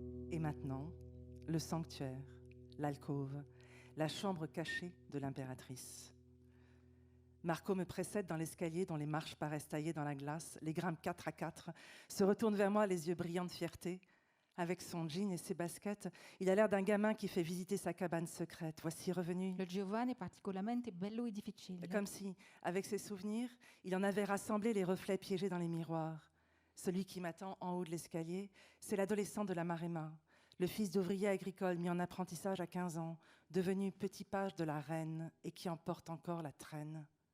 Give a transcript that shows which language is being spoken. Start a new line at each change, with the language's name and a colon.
French: Et maintenant, le sanctuaire, l'alcôve, la chambre cachée de l'impératrice. Marco me précède dans l'escalier dont les marches paraissent taillées dans la glace, les grimpes 4 à 4, se retourne vers moi les yeux brillants de fierté. Avec son jean et ses baskets, il a l'air d'un gamin qui fait visiter sa cabane secrète. Voici revenu.
Italian: Le giovane è particolarmente bello e difficile.
French: Comme si, avec ses souvenirs, il en avait rassemblé les reflets piégés dans les miroirs. Celui qui m'attend en haut de l'escalier, c'est l'adolescent de la Maremma, le fils d'ouvrier agricole mis en apprentissage à 15 ans, devenu petit page de la reine et qui en porte encore la traîne.